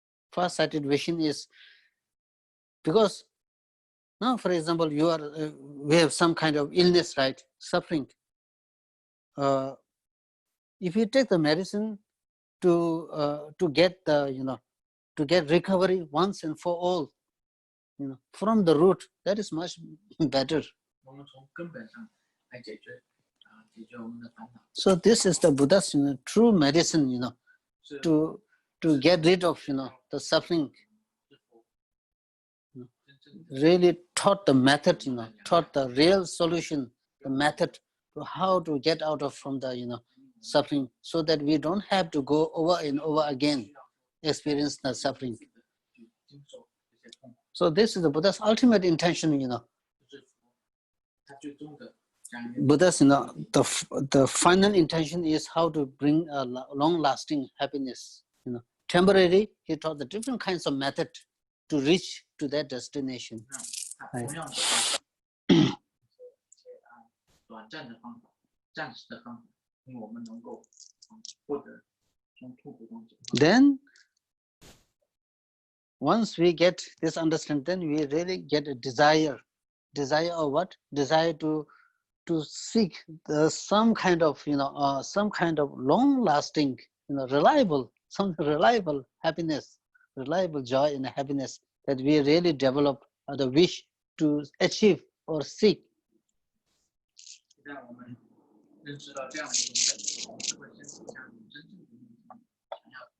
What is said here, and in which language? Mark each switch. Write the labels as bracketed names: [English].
[English] Far-sighted vision is because now, for example, we have some kind of illness, right? Suffering. If you take the medicine to get the, to get recovery once and for all, from the root, that is much better. [Chinese] 我们从根本上来解决我们的烦恼。 [English] So this is the Buddha's true medicine, [Chinese] 是 [English] to get rid of, the suffering. [Chinese] 是否真正的 [English] Really taught the method, taught the real solution, the method to how to get out of from the, suffering, so that we don't have to go over and over again, experience the suffering. [Chinese] 去经受这些痛苦， [English] So this is the Buddha's ultimate intention, [Chinese] 就是他最终的这样一个 [English] Buddha's, the final intention is how to bring a long-lasting happiness. Temporary, he taught the different kinds of method to reach to that destination. [Chinese] 他同样的方法，短暂的方法，暂时的方法，令我们能够获得从痛苦中解脱。 [English] Then, once we get this understanding, then we really get a desire. Desire of what? Desire to seek some kind of, some kind of long-lasting, reliable happiness, reliable joy and happiness that we really develop the wish to achieve or seek. [Chinese] 一旦我们认识到这样的一种本质，我们就会身体上有真正的那种想要。